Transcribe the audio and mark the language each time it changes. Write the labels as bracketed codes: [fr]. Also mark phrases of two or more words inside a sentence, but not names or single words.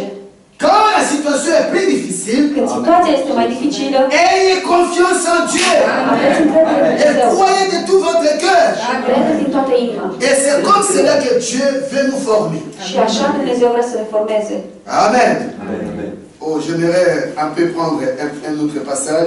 [fr] Quand la situation est plus difficile, [ro] Când situația este mai dificilă, [fr] ayez confiance en Dieu [ro] aveți încredere în [fr] et [ro] Dumnezeu. [fr] croyez de tout votre cœur. [ro] Și credeți din toată inima. [fr] Et c'est comme cela que Dieu veut nous former. [ro] Și așa Dumnezeu vrea să ne formeze. [fr] Amen. [ro] Amen. [fr] Oh, j'aimerais un peu prendre un autre passage.